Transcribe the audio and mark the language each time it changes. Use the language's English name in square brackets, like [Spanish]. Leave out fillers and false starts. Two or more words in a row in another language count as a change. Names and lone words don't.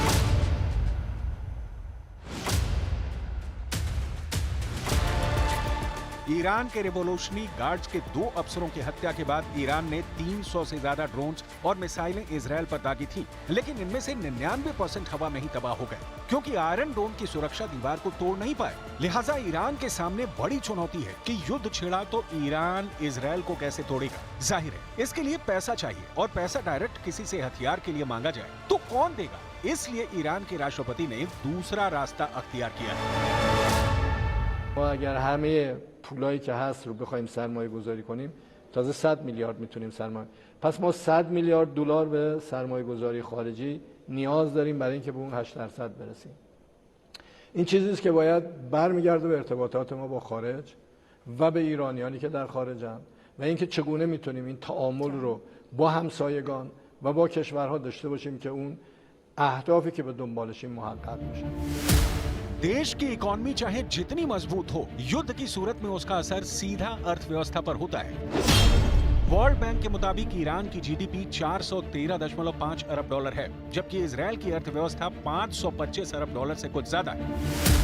[Hindi] ईरान के रिवोल्यूशनरी गार्ड्स के 2 अफसरों की हत्या के बाद ईरान ने 300 से ज्यादा ड्रोन्स और मिसाइलें इजराइल पर दागी थी, लेकिन इनमें से 99% हवा में ही तबाह हो गए, क्योंकि आयरन डोम की सुरक्षा दीवार को तोड़ नहीं पाए। लिहाजा ईरान के सामने बड़ी चुनौती है कि युद्ध छिड़ा तो ईरान इजराइल को कैसे तोड़ेगा। जाहिर है इसके लिए पैसा चाहिए, और पैसा डायरेक्ट किसी से हथियार के लिए मांगा जाए तो कौन देगा। इसलिए ईरान के राष्ट्रपति ने दूसरा रास्ता अख्तियार किया है। [Persian] ما اگر همه پولایی که هست رو بخوایم سرمایه گذاری کنیم تازه 100 میلیارد میتونیم سرمایه. پس ما 100 میلیارد دلار به سرمایه گذاری خارجی نیاز داریم برای اینکه به اون 8% برسیم. این چیزی است که باید برمیگرده به ارتباطات ما با خارج و به ایرانیانی که در خارجن و اینکه چگونه میتونیم این تعامل رو با همسایگان و با کشورها داشته باشیم که اون اهدافی که به دنبالشیم محقق بشه. [Hindi] देश की इकोनॉमी चाहे जितनी मजबूत हो, युद्ध की सूरत में उसका असर सीधा अर्थव्यवस्था पर होता है। वर्ल्ड बैंक के मुताबिक ईरान की जीडीपी 413.5 अरब डॉलर है, जबकि इजराइल की अर्थव्यवस्था 525 अरब डॉलर से कुछ ज्यादा है।